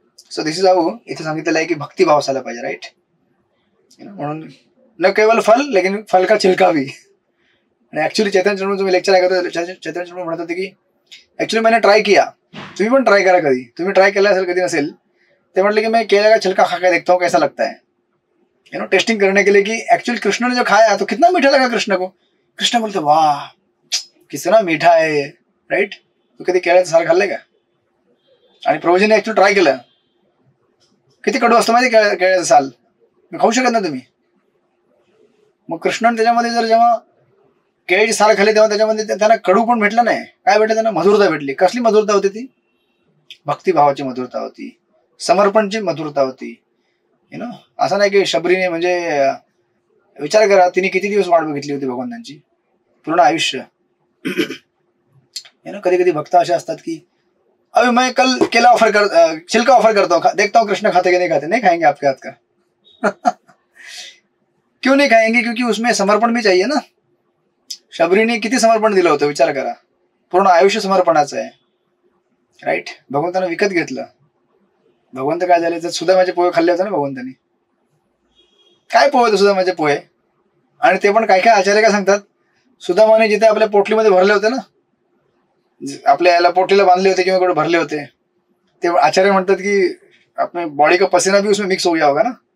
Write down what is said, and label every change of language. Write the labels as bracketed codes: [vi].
[mr] So this is how इथे सांगितलेलं आहे की भक्तिभाव असायला पाहिजे, राईट. म्हणून न केवळ फल [hi] लेकिन फल का छिलका भी. [mr] आणि ऍक्च्युली चैतन्य चंद्र तुम्ही लेक्चर ऐकत होते, चैतन्य चंद्र म्हणत होते की ऍक्च्युली [hi] मैंने ट्राय किया, [mr] तुम्ही पण ट्राय करा कधी, तुम्ही ट्राय केला असेल कधी नसेल. ते म्हटले की [hi] मैं केले का छिलका खा के देखता हूँ कैसा लगता है, टेस्टिंग करने के लिए कि एक्चुअली कृष्ण ने जो खाया तो कितना मीठा लगा कृष्ण को. कृष्ण बोलते वाह कितना मीठा है, राईट. [mr] तू कधी केळ्याचं सार खाल्लंय का. आणि प्रभूजीने ऍक्च्युअली ट्राय केलं, किती कडू असतं माहिती केळ्याचं साल, खाऊ शकत ना तुम्ही. मग कृष्णाने त्याच्यामध्ये जर जेव्हा केळीची साल खाल्ली तेव्हा त्याच्यामध्ये त्यांना कडू पण भेटलं नाही, काय भेटलं त्यांना, मधुरता भेटली. कसली मधुरता होती ती, भक्तिभावाची मधुरता होती, समर्पणची मधुरता होती. असं नाही की शबरीने म्हणजे विचार करा तिने किती दिवस वाट बघितली होती भगवंतांची, पूर्ण आयुष्य. कधी कधी भक्त असे असतात की [hi] अभी मैं कल केला छिलका ऑफर करता हूँ, देखता हूँ कृष्ण खाते कि नहीं खाते. नहीं खाएंगे आपके हाथ का. क्यों नहीं खाएंगे, क्योंकि उसमें समर्पण भी चाहिए ना. [mr] शबरीने किती समर्पण दिलं होतं विचार करा, पूर्ण आयुष्य समर्पणाचं आहे, राईट. भगवंतानं विकत घेतलं. भगवंत काय झाले तर सुदामाचे पोहे खाल्ले होते ना भगवंतांनी. काय पोहे होते सुदामाचे पोहे, आणि ते पण काय काय आचार्य काय सांगतात, सुदामाने जिथे आपल्या पोटलीमध्ये भरले होते ना, आपल्या याला पोटलीला बांधले होते किंवा कुठे भरले होते, ते आचार्य म्हणतात की आपल्या [hi] बॉडी का पसीना भी उसमें मिक्स हो गया होगा ना.